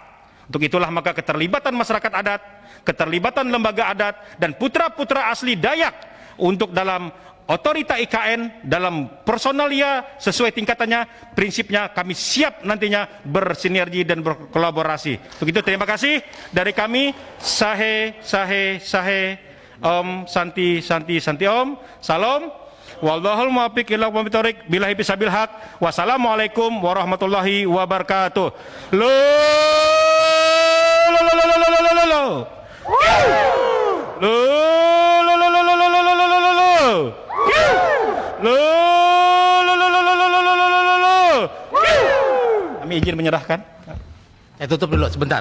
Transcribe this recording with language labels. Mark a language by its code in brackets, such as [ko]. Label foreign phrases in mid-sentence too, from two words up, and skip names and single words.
[id] Untuk itulah maka keterlibatan masyarakat adat, keterlibatan lembaga adat, dan putra-putra asli Dayak untuk dalam otorita IKN, dalam personalia sesuai tingkatannya, prinsipnya kami siap nantinya bersinergi dan berkolaborasi. Untuk itu terima kasih dari kami. Sahe, sahe, sahe. [sa] Om Santi Santi Santi Om. Salam. [ar] والله الموفق إلى أقوم الطريق. بالله بسبيل الحق. والسلام عليكم ورحمة الله وبركاته. [id] Kami izin menyerahkan. Tutup dulu sebentar.